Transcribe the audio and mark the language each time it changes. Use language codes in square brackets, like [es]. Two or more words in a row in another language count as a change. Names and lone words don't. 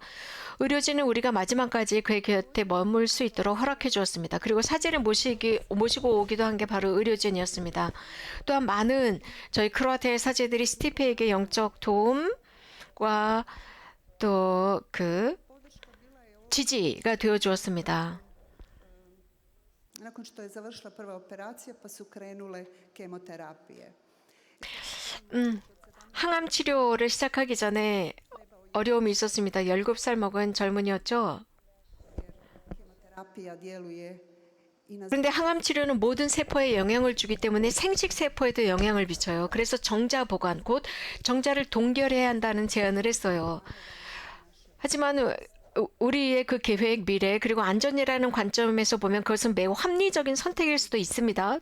[ko] 의료진은 우리가 마지막까지 그의 곁에 머물 수 있도록 허락해 주었습니다. 그리고 사제를 모시고 오기도 한 게 바로 의료진이었습니다. 또한 많은 저희 크로아티아의 사제들이 스티페에게 영적 도움과 또 그 지지가 되어 주었습니다. [hr] nakon što je završila prva operacija pa su krenule kemoterapije. [ko] 항암 치료를 시작하기 전에 어려움이 있었습니다. 17살 먹은 젊은이였죠. [hr] Kemoterapija djeluje i na [ko] 그런데 항암 치료는 모든 세포에 영향을 주기 때문에 생식 세포에도 영향을 미쳐요. 그래서 정자 보관, 곧 정자를 동결해야 한다는 제안을 했어요. 하지만 우리의 그 계획, 미래, 그리고 안전이라는 관점에서 보면 그것은 매우 합리적인 선택일 수도 있습니다.